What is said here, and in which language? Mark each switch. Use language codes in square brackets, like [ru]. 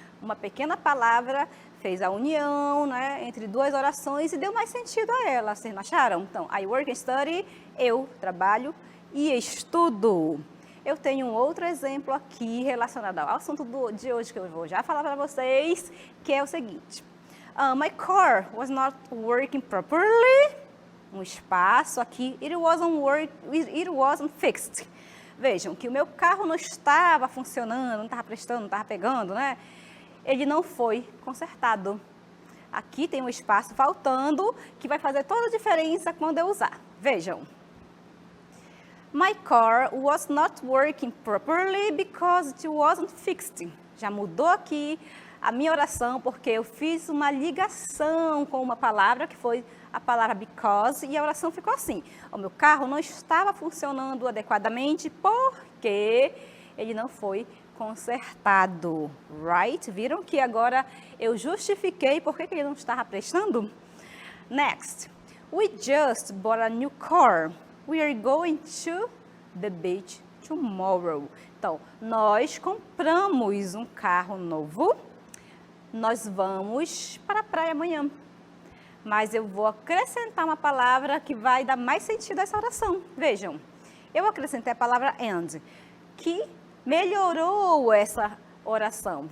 [pt] Uma pequena palavra fez a união, né, entre duas orações e deu mais sentido a ela, vocês não acharam? Então, [en] I work and study, [pt] eu trabalho e estudo. Eu tenho um outro exemplo aqui relacionado ao assunto de hoje que eu vou já falar para vocês, que é o seguinte. [en] My car was not working properly. [pt] Um espaço aqui, [en] it wasn't fixed. [pt] Vejam que o meu carro não estava funcionando, não estava prestando, não estava pegando, né? Ele não foi consertado. Aqui tem um espaço faltando que vai fazer toda a diferença quando eu usar. Vejam. [en] My car was not working properly because it wasn't fixed. [pt] Já mudou aqui a minha oração porque eu fiz uma ligação com uma palavra que foi a palavra because e a oração ficou assim. O meu carro não estava funcionando adequadamente porque ele não foi consertado, right? Viram que agora eu justifiquei por que ele não estava prestando? [en] Next, we just bought a new car. We are going to the beach tomorrow. [pt] Então, nós compramos um carro novo. Nós vamos para a praia amanhã. Mas eu vou acrescentar uma palavra que vai dar mais sentido a essa oração. Vejam, eu acrescentei a palavra and, que melhorou essa oração.